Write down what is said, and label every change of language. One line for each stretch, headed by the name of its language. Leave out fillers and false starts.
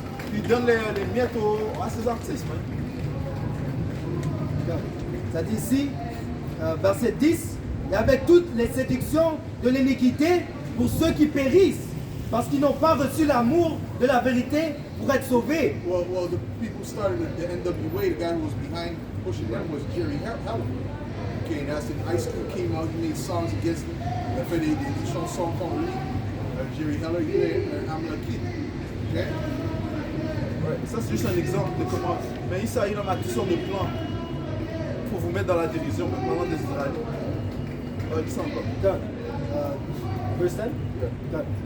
French: Puis ils donnent les miettes à ces artistes, man. Ça dit ici, verset 10, et avec toutes les séductions de l'iniquité pour ceux qui périssent, parce qu'ils n'ont pas reçu l'amour de la vérité pour être sauvés.
English: Well, the people started the NWA. The guy who was behind pushing them was Jerry Heller. Okay, and that's when Ice Cube came out. He made songs against him.
French: Il a fait des chansons contre lui. Jerry Heller, il est un Amalekite. Okay. Ouais, ça c'est juste un exemple de comment. Mais Issa, il en a toutes sortes de plans pour vous mettre dans la dérision, maintenant des Israéliens. Qui sont encore.
English: Done. Verse 10? Done.